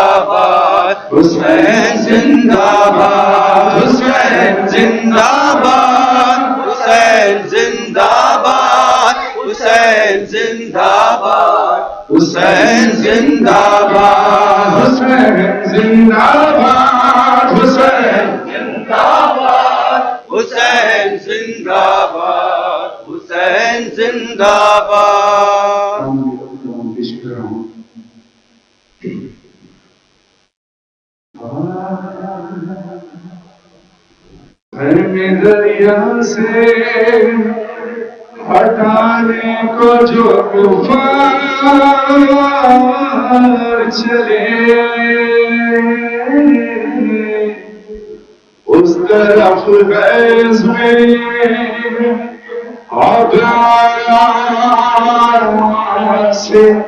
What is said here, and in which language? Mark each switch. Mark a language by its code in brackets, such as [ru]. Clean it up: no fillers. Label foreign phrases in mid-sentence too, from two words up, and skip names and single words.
[ur] باد، حسین زندہ باد، حسین زندہ باد، حسین زندہ باد، حسین زندہ باد، حسین زندہ باد، حسین زندہ باد، حسین زندہ باد، حسین زندہ باد، حسین زندہ باد۔ میں دریا سے ہٹانے کو جو کفار چلے، اس طرف غیظ میں عبران سے